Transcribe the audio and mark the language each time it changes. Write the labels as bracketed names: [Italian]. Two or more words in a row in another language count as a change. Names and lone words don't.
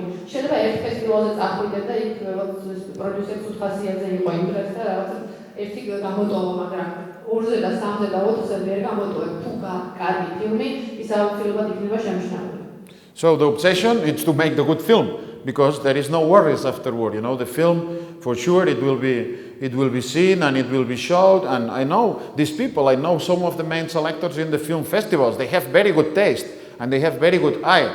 [Georgian] შეიძლება ერთ ფესტივალზე წახვიდე და იქ პროდიუსერს უთხასიათზე იყო იმდრეს და რაღაც ერთი გამოტოვა, მაგრამ 2-ზე და 3-ზე და 4-ზე ვერ გამოტოვებ. თუ კარგი ფილმი, ის აუცილებლად იქნება შემჩნეული. [English] So the obsession is to make the good film, because there is no worries afterward. The film, for sure, it will be seen and it will be showed. And I know these people. I know some of the main selectors in the film festivals. They have very good taste and they have very good eye.